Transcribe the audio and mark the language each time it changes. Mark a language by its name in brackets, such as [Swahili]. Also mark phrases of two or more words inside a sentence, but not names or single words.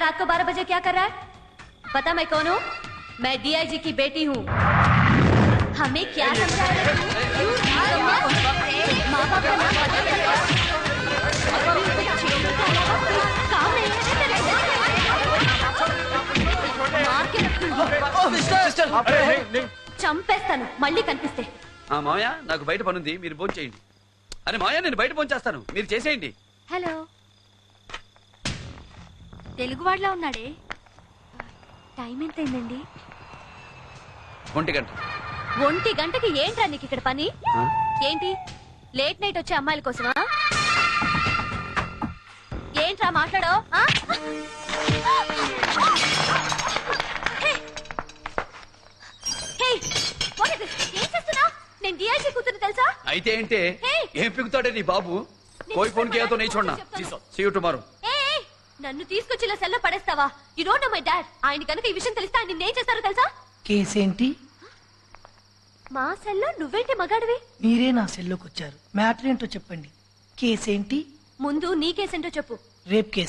[Hindi] रात को 12 बजे क्या कर रहा है? पता मैं कौन हूँ? मैं डीआईजी की बेटी हूँ. हमें क्या समझा रहे हो? माँ बाप का नाम बदल रहे हो? काम नहीं है तेरे? [Telugu] సిస్టర్ చంపేస్తాను మళ్ళీ కనిపిస్తే. మామయ్య నాకు బయట పనుంది, మీరు భోజనం చేయండి. అరే మామయ్య నేను బయట భోజనం చేస్తాను, మీరు చేసేయండి. హలో, తెలుగువాడిలా ఉన్నాడే. టైం ఎంతైందండి? 1 గంట. 1 గంటకి ఏంట్రా నీకు ఇక్కడ పని? ఏంటి [English] late night [Telugu] వచ్చే అమ్మాయిల కోసమా? ఏంట్రా మాట్లాడో? ఏం చేస్తున్నా? నేను డిఐజీ కూతురు తెలుసా? అయితే ఏంటే Hey! ఏం పిగుతాడే నీ బాబు? [Hindi] कोई फ़ोन किया तो नहीं छोड़ना. [English] See you tomorrow. [Telugu] ఏయ్, నన్ను తీసుకొచ్చి ఇలా సెల్లో పడేస్తావా? [English] you don't know my dad. [Telugu] ఆయన కనుక ఈ విషయం తెలిస్తే ఆయన నిన్నేం చేస్తారో తెలుసా? కేసేంటి? మా సెల్లో నువ్వేంటి మగాడివి? మీరే నా సెల్లోకి వచ్చారు. మ్యాటర్ ఏంటో చెప్పండి. కేసేంటి? ముందు నీ కేసేంటో చెప్పు. [English] rape case.